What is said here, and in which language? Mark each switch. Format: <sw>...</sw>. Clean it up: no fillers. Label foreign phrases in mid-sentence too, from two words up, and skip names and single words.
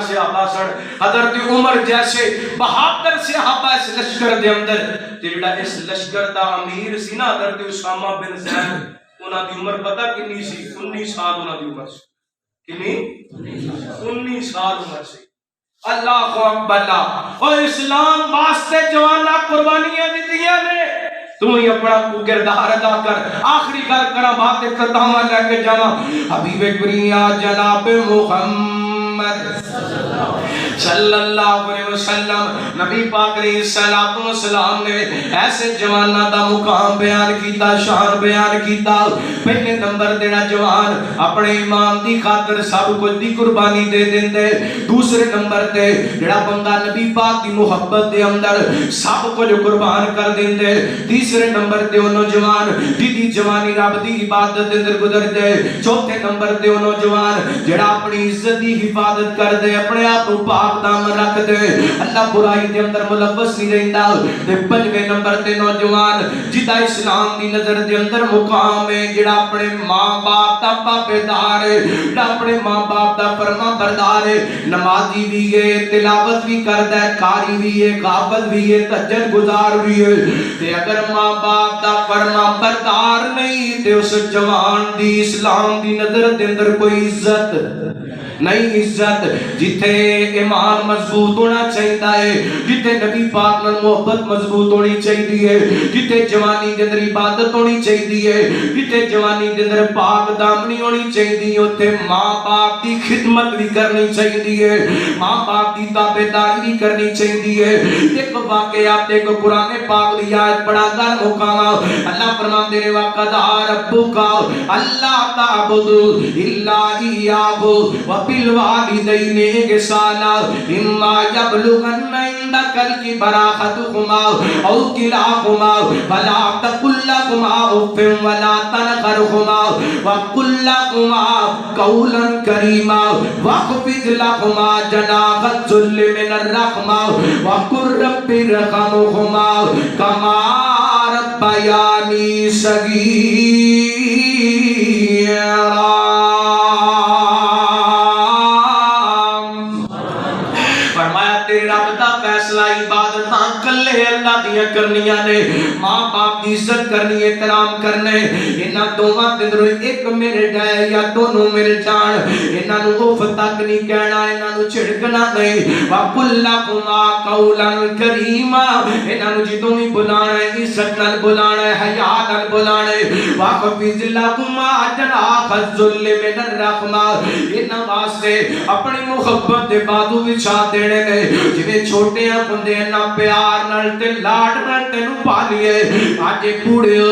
<pa>صحابہ سن حضرت عمر جیسے بہادر صحابہ اس لشکر دے اندر تے جڑا اس لشکر دا امیر سی نا حضرت اسامہ بن زید انہاں دی عمر پتہ کتنی سی 19 سال انہاں دی عمر سی کتنی 19 سال عمر سی</pa> <ar>اللہ اکبر</ar> <pa>اللہ او اسلام واسطے جوانا قربانیاں دتیاں نے تو ہی اپنا کو کردار ادا کر آخری گل کرا بات ختم لے کے جاواں حبیب کریم جناب محمد</pa> <ar>صلی اللہ علیہ وسلم</ar> <pa>نبی پاک</pa> <ar>علیہ الصلوۃ والسلام</ar> <pa>نے ایسے جواناں دا مقام بیان کیتا شان بیان کیتا پہلے نمبر دینا جوان اپنے ایمان دی خاطر سب کچھ دی قربانی دے دیندے دوسرے نمبر تے جڑا بندہ نبی پاک دی محبت دے اندر سب کچھ قربان کر دیندے تیسرے نمبر تے او نوجوان جدی جوانی رب دی عبادت دے اندر گزر دے چوتھے نمبر تے او نوجوان جڑا اپنی عزت دی حفاظت کر دے اپنے آپ کو پاک دامن رکھ دے اللہ برائی دے اندر ملوث نہیں رہندا تے پنجویں نمبر تے نوجوان جدا اسلام دی نظر دے اندر مقام ہے جڑا اپنے ماں باپ دا پابندار ہے جڑا اپنے ماں باپ دا فرما بردار ہے نمازی بھی ہے تلاوت بھی کردا ہے قاری بھی ہے غابت بھی ہے تہجد گزار بھی ہے تے اگر ماں باپ دا فرما بردار نہیں تے اس جوان دی اسلام دی نظر دے اندر کوئی عزت نہیں عزت جتھے ایمان مضبوط ہونا چاہیے جتھے نبی پاک نال محبت مضبوط ہونی چاہیے جتھے جوانی دے اندر عبادت ہونی چاہیے جتھے جوانی دے اندر پاک دامنی ہونی چاہیے اوتھے ماں باپ دی خدمت بھی کرنی چاہیے ماں باپ دی تابعداری بھی کرنی چاہیے ایک واقعہ ایک قرآن پاک دی آیت پڑھا کر مقام اللہ فرماندے نے وقضى</pa> <ar>ربک اللہ تعبدوا الا اياه بالوالدین احسانا اما یبلغن عندک الکبر احدہما او کلاہما فلا تقل لهما اف ولا تنهرهما وقل لهما قولا کریما واخفض لهما جناح الذل من الرحمہ وقل رب ارحمهما کما ربیانی صغیرا</ar> <pa>عبادت کلے اللہ دیا کرنیاں نے ماں باپ دی عزت کرنی احترام کرنے انہاں دوواں دے اندر ایک مل جائے یا دونوں مل جان انہاں نو اف تک نہیں کہنا انہاں نو چھڑکنا نہیں</pa> <ar>وقل لهما قولا کریما</ar> <pa>انہاں نو جدوں بھی بلانا ہے عزت نال بلانا ہے حیا نال بلانا ہے</pa> <ar>واخفض لهما جناح الذل من الرحمہ</ar> <pa>انہاں واسطے اپنی محبت دے بازو وچھا دینے نے جویں چھوٹے بندے نہ پیار نال تے لاڈ نال تینو پالیے اج بوڑھے ہو</pa>